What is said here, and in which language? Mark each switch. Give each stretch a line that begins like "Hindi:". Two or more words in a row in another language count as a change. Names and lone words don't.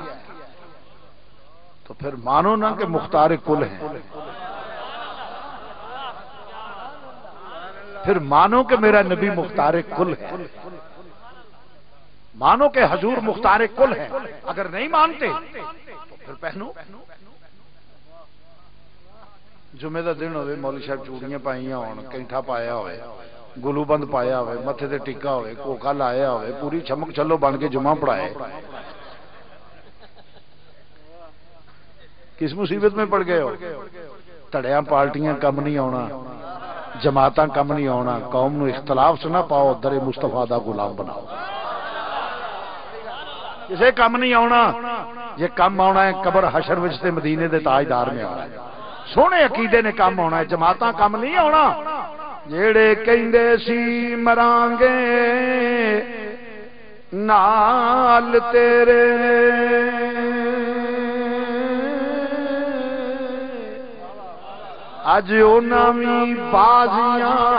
Urdu: تو پھر مانو نا کہ مختار کل ہیں، پھر مانو کہ میرا نبی مختار کل ہے، مانو کہ حضور مختار کل ہے. اگر نہیں مانتے تو پھر پہنو.
Punjabi: جمعے کا دن ہوئے، مولوی صاحب چوڑیاں پائیاں ہون، کینٹھا پایا ہوئے، گلو بند پایا ہوئے، متھے تے ٹکا ہوئے، کوکا لایا ہوئے، پوری چمک چلو بن کے جمعہ پڑھائے.
Urdu: کس مصیبت میں پڑ گئے ہو؟
Punjabi: تڑیاں پارٹیاں کم نہیں آنا، جماعتاں کم نہیں آنا، قوم نو اختلاف سے نہ پاؤ، در مصطفیٰ دا غلام بناؤ. کسے کم نہیں آنا، یہ کم آنا ہے قبر حشر وچ تے مدینے دے تاجدار میں آنا ہے. سونے عقیدے نے کم آنا ہے، جماعتاں کم نہیں آنا. جیڑے کہندے سی مرانگے نال تیرے، اج انہاں وی بازیاں